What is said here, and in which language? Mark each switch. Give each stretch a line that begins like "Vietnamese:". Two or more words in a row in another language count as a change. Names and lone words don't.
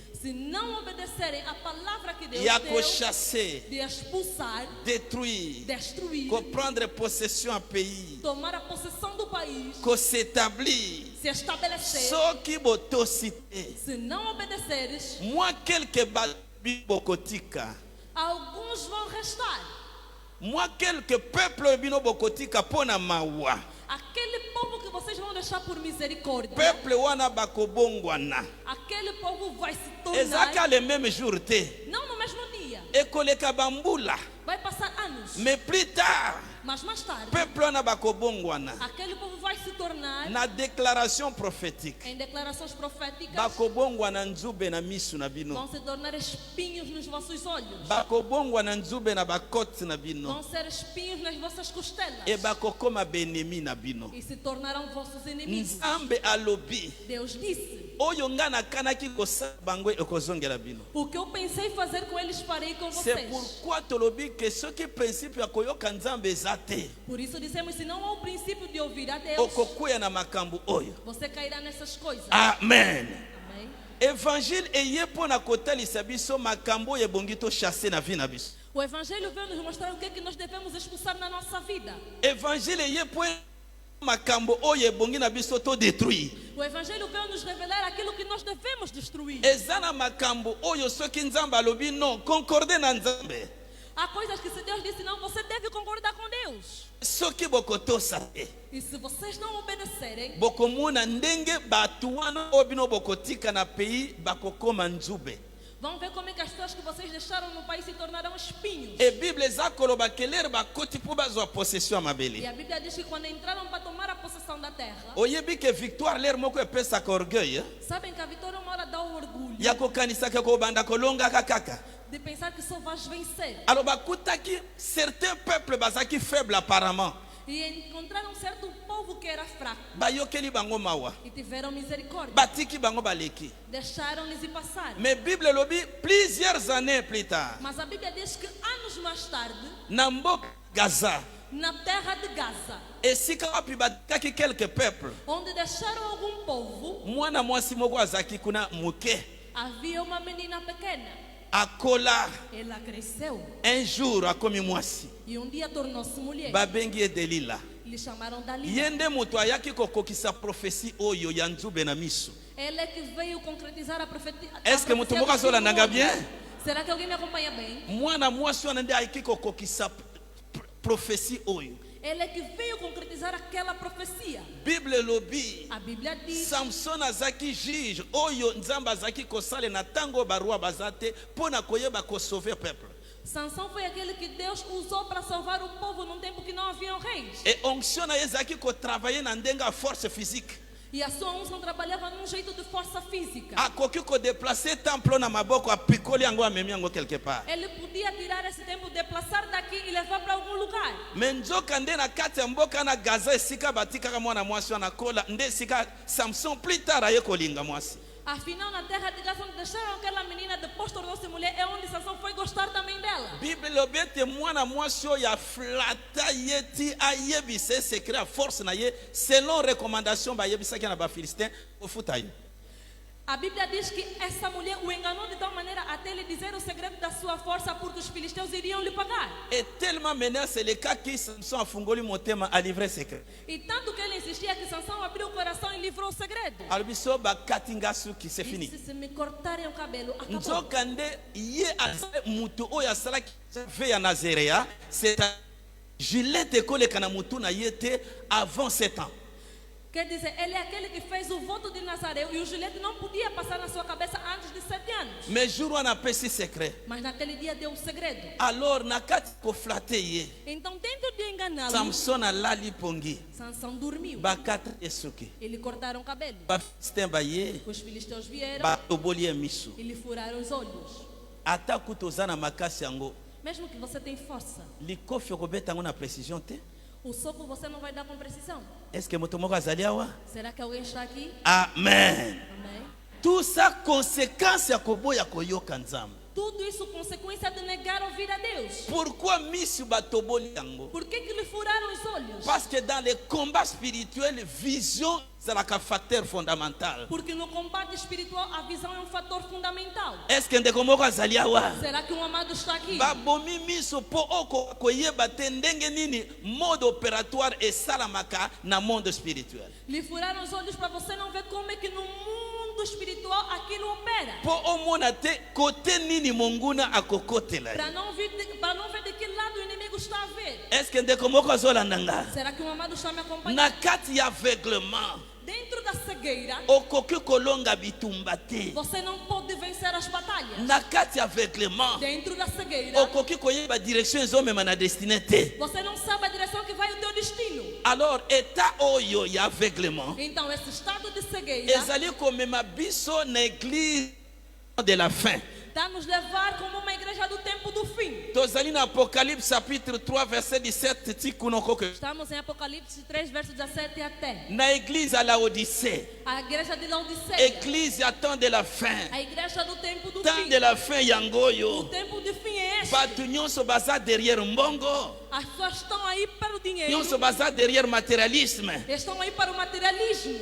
Portuguese: se não obedecerem a palavra que Deus Ya deu
French: chasser,
Portuguese: de expulsar,
French: détruire,
Portuguese: destruir,
French: prendre possession à pays,
Portuguese: tomar a possessão do país,
French: s'établir.
Portuguese: se estabelecer,
Lingala: Soki botosi te.
Portuguese: se não obedeceres,
French: Moi quelque
Lingala: babi bokotika.
Portuguese: alguns vão restar.
French: Moi quelque peuple
Lingala: bino bokotika pona mawa.
Portuguese: Aquele povo que vocês vão deixar por misericórdia,
Lingala: Peuple wana bakobongwana.
Portuguese: aquele povo vai se
Lingala: Ezaka
Portuguese: tornar,
French: le même jour te.
Portuguese: não no mesmo dia,
Lingala: Ekoleka bambula.
Portuguese: vai passar anos,
French: Mais plus tard,
Portuguese: mas mais tarde,
Lingala: peuple wana bakobongwana.
Portuguese: aquele povo vai se tornar,
French: Na déclaration prophétique.
Portuguese: em declarações proféticas,
Lingala: Bakobongwana nzube na misu na bino.
Portuguese: vão se tornar espinhos nos vossos olhos,
Lingala: Bakobongwana nzube na bakoti na bino.
Portuguese: vão ser espinhos nas vossas costelas
Lingala: E bakokoma benemi na bino.
Portuguese: e se tornarão vossos inimigos.
Lingala: Nzambe alobi.
Portuguese: Deus disse:
Lingala: oyo nga nakanaki kosala bango ekozongela bino.
Portuguese: O que eu pensei fazer com eles, farei com
French: C'est
Portuguese: vocês.
Lingala: pourquoi tolobi que soki principe ya koyoka nzambe eza te,
Portuguese: Por isso dissemos, se não há o princípio de ouvir a Deus,
Lingala: okokuya na makambo oyo. você cairá nessas coisas. Amen.
Portuguese: Amém?
Lingala: Évangile eye mpona kotalisa biso makambo oyo ebongi tochasse na vie na biso.
Portuguese: O Evangelho veio nos mostrar o que é que nós devemos expulsar na nossa vida.
Lingala: Évangile eye mpo makambo oyo ebongi na biso to détruire.
Portuguese: O Evangelho veio nos revelar aquilo que nós devemos destruir.
Lingala: Eza na makambo oyo soki nzambe alobi non, concorde na nzambe.
Portuguese: Há coisas que se Deus disse não, você deve concordar com Deus.
Lingala: Soki bokotosa te,
Portuguese: E se vocês não obedecerem,
Lingala: bokomona ndenge bato wana oyo bino bokotika na pays bakokoma nzube.
Portuguese: vão ver como é que as pessoas que vocês deixaram no país se tornarão espinhos.
Lingala: E Bible eza koloba ke lere bakoti mpo bazwa possession ya
Portuguese: E
Lingala: mabele.
Portuguese: a Bíblia diz que quando entraram para tomar a possessão da terra,
Lingala: Oyebi ke victoire lere moko epesaka orgueil
Portuguese: sabem que a vitória uma hora dá o orgulho
Lingala: ya kokanisaka kobanda kolongaka kaka.
Portuguese: de pensar que só vais vencer.
Lingala: Alors bakutaki
French: certains peuples
Lingala: bazaki
French: faible apparemment,
Portuguese: E encontraram certo povo que era fraco
Lingala: bayokeli bango mawa,
Portuguese: e tiveram misericórdia.
Lingala: batiki bango baleki.
Portuguese: Deixaram-lhes e passaram.
French: Mais Bible lobi plusieurs années plus tard,
Portuguese: Mas a Bíblia diz que anos mais tarde,
Lingala: na mboka Gaza,
Portuguese: na terra de Gaza,
Lingala: esika wapi batikaki quelques peuples,
Portuguese: onde deixaram algum povo,
Lingala: mwana mwasi moko azaki kuna muke,
Portuguese: havia uma menina pequena.
Lingala: akola,
Portuguese: Ela cresceu
French: un jour
Lingala: akomi mwasi,
Portuguese: e um dia tornou-se mulher.
Lingala: babengi ye Delila.
Portuguese: Lhe chamaram Dalila.
Lingala: Ye nde moto ayaki kokokisa prophétie oyo ya nzube na miso.
Portuguese: Ela é que veio concretizar a profecia.
French: Est-ce que
Lingala: moto moko azolanda bien?
Portuguese: Será que alguém me acompanha bem?
Lingala: Mwana mwasi wana nde ayaki kokokisa prophétie oyo.
Portuguese: Ela é que veio concretizar aquela profecia.
Lingala: Bible lobi
Portuguese: A Bíblia diz:
Lingala: Samson azaki juge oyo nzambe azaki kosala na tango barua bazate pona koyeba ko sauver peuple.
Portuguese: Sansão foi aquele que Deus usou para salvar o povo num tempo que não haviam reis.
French: Et onction
Lingala: na ezaki ko travailler na ndenga
French: force physique.
Portuguese: E a sua unção trabalhava num jeito de força física.
Lingala: Akoki ko déplacer temple na maboko apikoli yango amemi yango
French: quelque part.
Portuguese: Ele podia tirar esse tempo, deplaçar daqui e levar para algum lugar.
Lingala: Mais nzoka nde na kati ya mboka na Gaza esika batikaka mwana mwasi wana kola nde esika Samson
French: plus tard
Lingala: aye kolinga mwasi.
Portuguese: Afinal, na terra de Gaza, onde deixaram aquela menina, depois tornou-se mulher, é onde Sansão foi gostar também dela.
Lingala: Bible lobete mwana mwasi oyo aflata ye ti ayebisa secret a force na ye selon recommandation bayebisaki na bafilistin ofuta ye.
Portuguese: A Bíblia diz que essa mulher o enganou de tal maneira até lhe dizer o segredo da sua força, porque os filisteus iriam lhe pagar.
French: Et tellement maintenant c'est le cas que Samson
Lingala: afungoli motema
French: a livré secret.
Portuguese: E tanto que ele insistia que Sansão abriu o coração e livrou o segredo.
Lingala: Albiso bakati ngasuki
French: c'est fini.
Portuguese: Disse, se me cortarem o cabelo, acabou.
Lingala: Nzoka nde ye azali mutu oyo asalaki ve ya Nazaréa, c'est Gillette ekoleka na mutu na ye te
French: avant 7 ans.
Portuguese: Quer dizer, ele é aquele que fez o voto de Nazareu e o gilete não podia passar na sua cabeça antes de 7 anos.
Lingala: Mais jour wana pesi secret.
Portuguese: Mas naquele dia deu um segredo.
Lingala: Alors na kati ko flatter ye.
Portuguese: Então, dentro de enganá-lo,
Lingala: Samson alali pongi.
Portuguese: Sansão dormiu.
Lingala: Bakata esuki.
Portuguese: E lhe cortaram o cabelo.
Lingala: Bafilistin baye
Portuguese: Os filisteus vieram
Lingala: batoboli ye miso.
Portuguese: e lhe furaram os olhos.
Lingala: Ata kutu oza na makasi yango
Portuguese: Mesmo que você tenha força,
Lingala: likofi okobeta yango na précision te.
Portuguese: o soco você não vai dar com precisão.
French: Est-ce que
Lingala: moto moko azali awa?
Portuguese: Será que alguém está aqui?
Lingala: Amen.
Portuguese: Amém.
French: Tout ça conséquence
Lingala: ya koboya koyoka nzambe.
Portuguese: Tudo isso consequência de negar ouvir a Deus.
Lingala: Pourquoi misi batoboli yango?
Portuguese: Por que lhe furaram os olhos?
French: Parce que dans les combats spirituels, vision c'est un facteur fondamental.
Portuguese: Porque no combate espiritual a visão é um fator fundamental.
French: Est-ce que
Lingala: ndeko moko azali awa?
Portuguese: Será que um amado está aqui?
Lingala: Babomi miso po oko koyeba te ndenge nini
French: mode opératoire
Lingala: esalamaka na
French: monde spirituel.
Portuguese: Lhe furaram os olhos para você não ver como é que no mundo espiritual aquilo opera.
Lingala: Po omona te kote nini monguna akokotela.
Portuguese: Para não ver de que lado o inimigo está a ver.
French: Est-ce que
Lingala: ndeko moko azolandanga?
Portuguese: Será que um amado está me acompanhando?
Lingala: Na kati ya aveuglement,
Portuguese: Dentro da cegueira,
Lingala: okoki kolonga bitumba te.
Portuguese: você não pode vencer as batalhas.
Lingala: Na kati ya aveuglement,
Portuguese: Dentro da cegueira,
Lingala: okoki koyeba direction ezomema na destinée te.
Portuguese: você não sabe a direção que vai o teu destino.
Lingala: Alors état oyo ya aveuglement
Portuguese: Então esse estado de cegueira
Lingala: ezali komema biso na
French: église de la fin.
Portuguese: está nos levar como uma igreja do tempo do fim.
Lingala: Tozali na
French: Apocalypse chapitre 3 verset 17
Lingala: ti kuno koko.
Portuguese: Estamos em Apocalipse 3, verso 17 até.
Lingala: Na église à Laodicée,
Portuguese: A igreja de Laodiceia.
French: Église à temps de la fin.
Portuguese: A igreja do tempo do
French: Temps
Portuguese: fim.
French: de la fin
Portuguese: O
Lingala: yangoyo.
Portuguese: tempo de fim é este.
Lingala: Bato nyonso baza derrière mbongo.
Portuguese: As pessoas estão aí para o dinheiro.
Lingala: Nyonso baza derrière materialisme.
Portuguese: Estão aí para o materialismo.